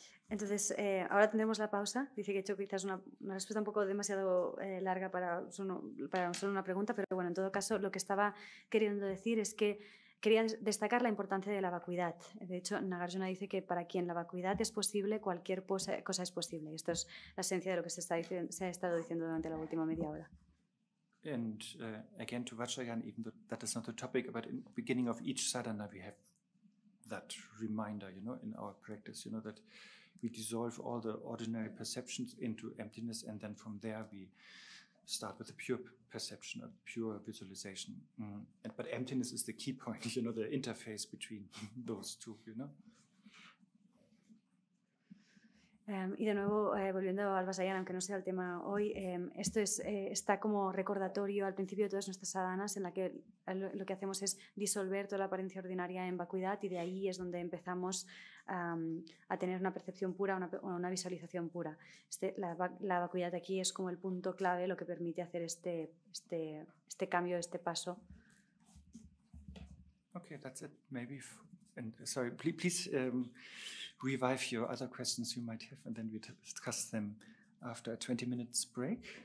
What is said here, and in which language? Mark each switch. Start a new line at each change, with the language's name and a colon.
Spanish: Entonces, ahora tendremos la pausa. Dice que he hecho quizás una respuesta un poco demasiado larga para solo una pregunta, pero bueno, en todo caso, lo que estaba queriendo decir es que quería destacar la importancia de la vacuidad. De hecho, Nagarjuna dice que para quien la vacuidad es posible, cualquier cosa es posible. Y esto es la esencia de lo que se ha estado diciendo durante la última media hora.
English: And again, to Vajrayana, even though that is not the topic, but in the beginning of each sadhana, we have that reminder, in our practice, that we dissolve all the ordinary perceptions into emptiness, and then from there we start with a pure perception, a pure visualization. But emptiness is the key point, the interface between those two,
Spanish: Y de nuevo, volviendo al Vajrayana, aunque no sea el tema hoy, esto está como recordatorio al principio de todas nuestras sadhanas, en la que lo que hacemos es disolver toda la apariencia ordinaria en vacuidad, y de ahí es donde empezamos a tener una percepción pura, una visualización pura. La vacuidad aquí es como el punto clave, lo que permite hacer este cambio, este paso.
English: Okay, that's it. Maybe. And sorry, please revive your other questions you might have, and then we discuss them after a 20 minutes break.